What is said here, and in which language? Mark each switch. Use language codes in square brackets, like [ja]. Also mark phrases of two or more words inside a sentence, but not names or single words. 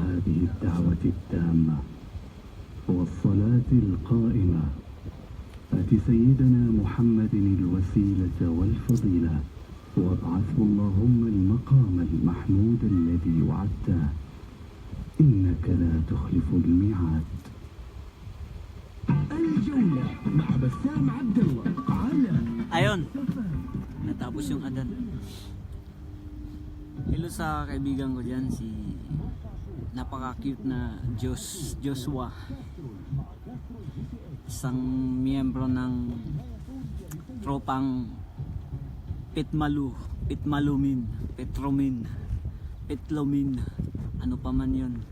[ar] هذه الدعوة التامة والصلاة القائمة آت سيدنا محمد الوسيلة والفضيلة وابعثه اللهم المقام المحمود الذي وعدته إنك لا تخلف الميعاد. الجولة مع بسام عبد الله على [tl] Ayun, natapos yung adan. Hello sa kaibigan ko dyan, si napaka-cute na Joshua. Isang miyembro ng tropang Petlomin, ano pa man yun.